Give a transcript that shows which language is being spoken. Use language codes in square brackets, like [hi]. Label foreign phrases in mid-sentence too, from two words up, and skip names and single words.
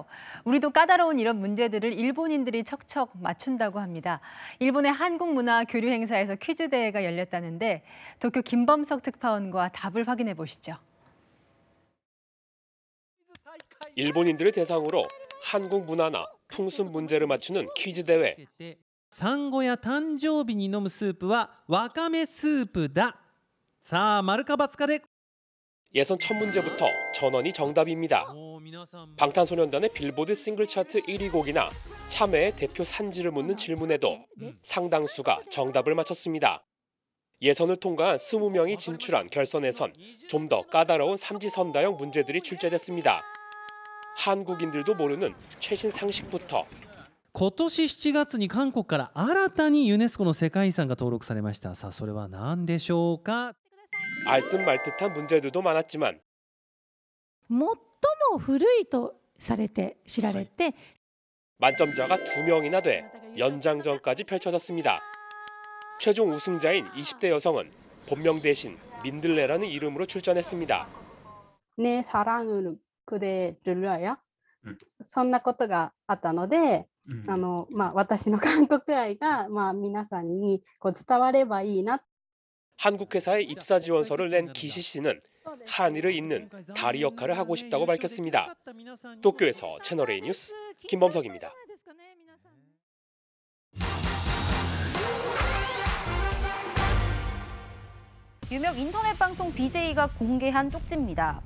[ko] 우리도 까다로운 이런 문제들을 일본인들이 척척 맞춘다고 합니다. 일본의 한국 문화 교류 행사에서 퀴즈 대회가 열렸다는데 도쿄 김범석 특파원과 답을 확인해 보시죠. 일본인들을 대상으로 한국 문화나 풍습 문제를 맞추는 퀴즈 대회. [ja] 産後や誕生日に飲むスープはわかめスープだ。さあ、丸か×かで。 [ko] 예선 첫 문제부터 전원이 정답입니다. 방탄소년단의 빌보드 싱글 차트 1위 곡이나 참외의 대표 산지를 묻는 질문에도 상당수가 정답을 맞췄습니다. 예선을 통과한 20명이 진출한 결선에선 좀 더 까다로운 삼지선다형 문제들이 출제됐습니다. 한국인들도 모르는 최신 상식부터 [ja] 今年7月に韓国から新たにユネスコの世界遺産が登録されました。さあ、それは何でしょうか。 [ko] 알듯 말듯한 문제들도 많았지만 [ja] 最も古いとされて知られて [ko] 만점자가 2명이나 돼 연장전까지 펼쳐졌습니다. 최종 우승자인 20대 여성은 본명 대신 민들레라는 이름으로 출전했습니다. 내 사랑을 그대를요. [ja] そんなことがあったので、私の韓国愛が皆さんに伝わればいいな。 [ko] 한국 회사에 입사 지원서를 낸 기시 씨는 한의를 잇는 다리 역할을 하고 싶다고 밝혔습니다. 도쿄에서 채널A 뉴스 김범석입니다. 유명 인터넷 방송 BJ가 공개한 쪽지입니다.